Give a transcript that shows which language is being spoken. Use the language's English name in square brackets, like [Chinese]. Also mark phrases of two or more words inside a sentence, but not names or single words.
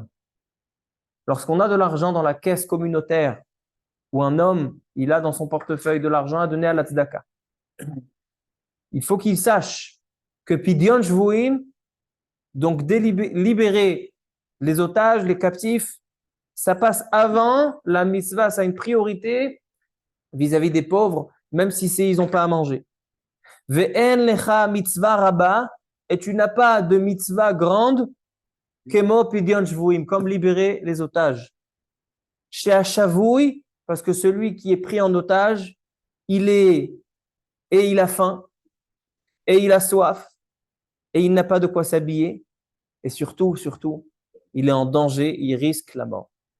[French] Lorsqu'on a de l'argent dans la caisse communautaire, où un homme, il a dans son portefeuille de l'argent à donner à la tzedaka, il faut qu'il sache que [Hebrew] פדיון שבויים, [French] donc libérer les otages, les captifs, ça passe avant la mitzvah, ça a une priorité vis-à-vis des pauvres, même si ils n'ont pas à manger. [Hebrew] ואין לך מצוה רבה, [French] et tu n'as pas de mitzvah grande, [Hebrew] כמו פדיון שבויים, [French] comme libérer les otages. Chez Hachavouy, parce que celui qui est pris en otage, il a faim, et il a soif, et il n'a pas de quoi s'habiller, et surtout, il est en danger, il risque la mort.